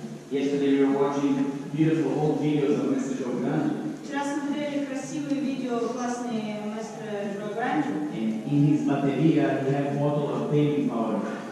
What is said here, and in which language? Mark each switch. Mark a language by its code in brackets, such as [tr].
[en] Yesterday we were watching beautiful old videos of Mr. Joe Grande. [ru] Вчера смотрели красивые видео, классные мастера Джо Гранди. [en] And in his bateria he had a bottle of baby powder.